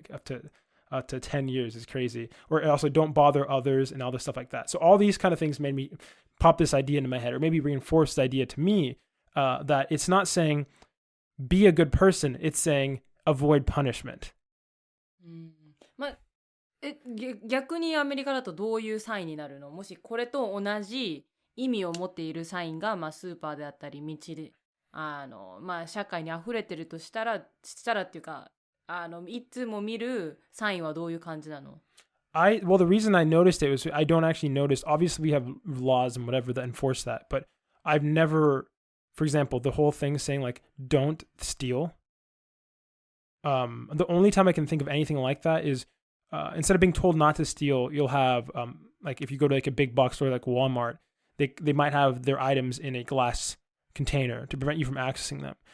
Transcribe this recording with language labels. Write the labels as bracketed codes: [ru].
[en] Like up to 10 years is crazy. Or also don't bother others and all this stuff like that. So all these kind of things made me pop this idea into my head, or maybe reinforce the idea to me that it's not saying be a good person, it's saying avoid punishment. [ja] まあ逆にアメリカだとどういうサインになるの？もしこれと同じ意味を持っているサインが、まあ、スーパーであったり道でまあ、社会に溢れてるとしたらっていうかいつも見るサインはどういう感じなの？ [en] Well, the reason I noticed it was I don't actually notice. Obviously, we have laws and whatever that enforce that, but I've never, for example, the whole thing saying like don't steal. The only time I can think of anything like that is instead of being told not to steal, you'll have like if you go to like a big box store like Walmart, they might have their items in a glass container to prevent you from accessing them.